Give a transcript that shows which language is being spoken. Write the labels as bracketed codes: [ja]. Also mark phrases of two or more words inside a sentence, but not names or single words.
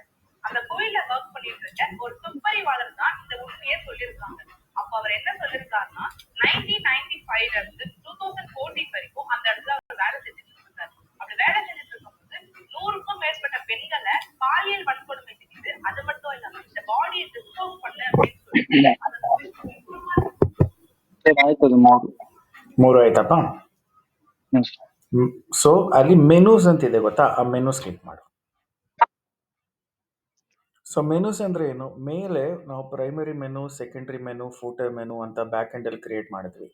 [ta] அந்த கோயில்ல ஒர்க் பண்ணிட்டு இருக்க ஒரு துப்பறிவாளர் தான் இந்த உண்மையை சொல்லியிருக்காங்க. அப்ப அவர் என்ன சொல்லியிருக்காருன்னா 1995ல இருந்து 2014 வரைக்கும் அந்த இடத்துல அவர் வேலை செஞ்சுட்டு இருந்தார். அப்படி வேலை செஞ்சுட்டு இருக்கும்போது 100க்கும் மேற்பட்ட பெண்களை பாலியல் வன்கொடுமை செஞ்சு அது மட்டும் இல்லாம இந்த [en] body dispose [ta] பண்ண அப்படின்னு சொல்லி அதை [kn] ಸರ್ ಆಯ್ತು ಅದು ಮೂರು. ಮೂರು ಆಯ್ತಪ್ಪ. ಹ್ಞೂ ಸರ್. ಸೊ ಅಲ್ಲಿ ಮೆನೂಸ್ ಅಂತಿದೆ ಗೊತ್ತಾ, ಆ [en] menus click [kn] ಮಾಡು. ಸೊ ಮೆನೂಸ್ ಅಂದ್ರೆ ಏನು, ಮೇಲೆ ನಾವು [en] primary menu, secondary menu, footer menu [kn] ಅಂತ [en] back end [kn] ಅಲ್ಲಿ ಕ್ರಿಯೇಟ್ ಮಾಡಿದ್ವಿ.